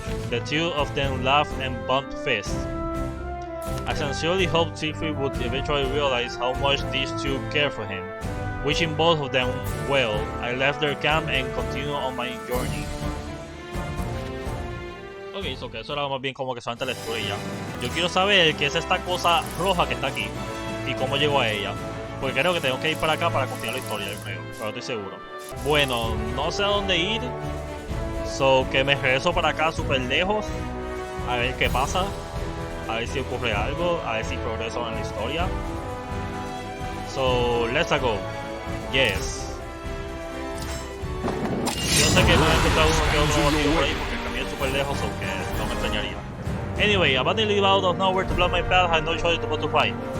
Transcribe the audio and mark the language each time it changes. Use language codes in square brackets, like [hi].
[en] The two of them laughed and bumped fists. I sincerely hoped Siegfried would eventually realize how much these two care for him. Wishing both of them well, I left their camp and continued on my journey. [es] Ok, so que eso era más bien como que solamente la lectura y ya. Yo quiero saber qué es esta cosa roja que está aquí y cómo llegó a ella. Porque creo que tengo que ir para acá para continuar la historia, yo creo, pero no estoy seguro. Bueno, no sé a dónde ir. So que me regreso para acá súper lejos. A ver qué pasa. A ver si ocurre algo. A ver si progreso en la historia. [en] So, let's go. Yes. [es] Yo sé que voy a encontrar uno que otro motivo por ahí porque el camino es súper lejos, o que no me extrañaría. [en] Anyway, abandoning live out of nowhere to block my path, I had no choice but to fight.